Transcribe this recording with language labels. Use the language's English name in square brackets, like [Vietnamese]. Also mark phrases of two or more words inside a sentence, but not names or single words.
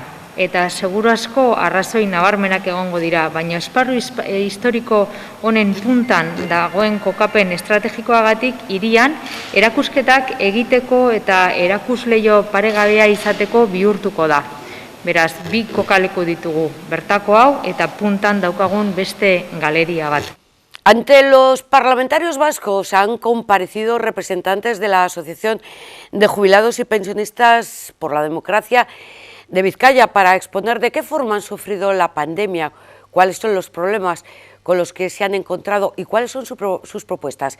[Basque] Eta seguru asko arrazoi nabarmenak egongo dira, baina esparru historiko honen puntan dagoen kokapen estrategikoagatik hirian erakusketak egiteko eta erakusleio paregabea izateko bihurtuko da. Beraz, bi kokaleku ditugu, bertako hau eta puntan daukagun beste galeria bat. [Spanish] Ante los parlamentarios vascos han comparecido representantes de la Asociación de Jubilados y Pensionistas por la Democracia de Vizcaya para exponer de qué forma han sufrido la pandemia, cuáles son los problemas con los que se han encontrado y cuáles son sus propuestas.